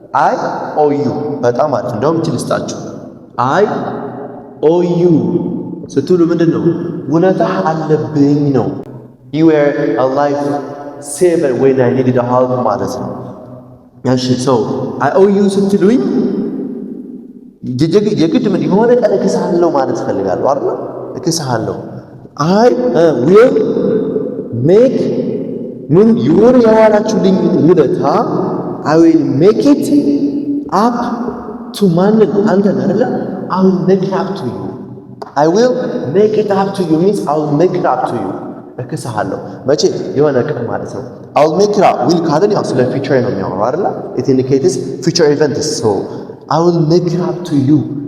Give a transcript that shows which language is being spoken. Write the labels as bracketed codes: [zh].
[en] I owe you [am] በጣም አሪፍ። እንደውም ትልስጣችሁ I owe you ስትሉ ምንድነው? ውለታ አለብኝ ነው። [en] You were a life saver when I needed help [am] ማለት ነው። እሺ so [en] I owe you [am] ስትሉኝ የግድ ምን የሆነ ቀን እክስሃለሁ ማለት ፈልጋለሁ አይደለ? እክስሃለሁ [en] I will make [am] ምን የሆነ ያዋላችሁልኝ ውለታ [en] I will make it up to [am] ማንን? አንተን አይደለ? [en] I will make it up to you. I will make it up to you means I will make it up to you. [am] እክስሃለሁ መቼ? የሆነ ቀን ማለት ነው። [en] I will make it up will [am] ካለን ያው ስለ ፊቸር ነው የሚያወራው አይደለ? [en] It indicates future events. So I will make it up to you.